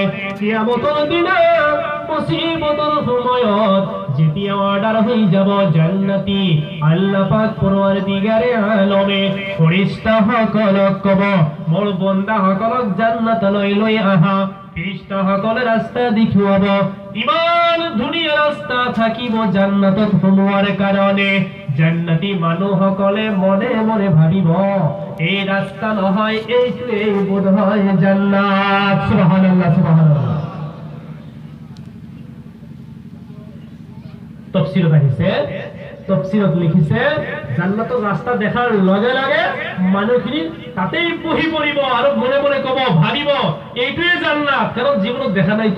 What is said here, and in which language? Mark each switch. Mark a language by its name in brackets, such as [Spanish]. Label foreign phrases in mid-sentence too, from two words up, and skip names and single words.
[Assamese] কিয়ামতৰ দিনা মুসিবতৰ সময়ত যেতিয়া অৰ্ডাৰ হৈ যাব জান্নাতি, আল্লাহ পাক পৰৱৰ্তীগাৰে আলমে ফৰিস্তাসকলক ক'ব মোৰ বান্দাসকলক জান্নাতলৈ লৈ আহা। ফৰিস্তাসকলে ৰাস্তা দেখুৱাব। ইমান ধুনীয়া ৰাস্তা থাকিব জান্নাতত সোমোৱাৰ কাৰণে। জান্নাতি মানুহসকলে মনে মনে ভাবিব এই ৰাস্তা নহয়, এইটোৱে বোধহয় জান্নাত। সুবহানাল্লাহ সুবহানাল্লাহ। তফসিৰত আহিছে, তফসিৰত লিখিছে জান্নাতৰ ৰাস্তা দেখাৰ লগে লগে মানুহখিনি তাতেই বহি পৰিব আৰু মনে মনে ক'ব, ভাবিব এইটোৱে জান্নাত, কাৰণ জীৱনত দেখা নাইতো।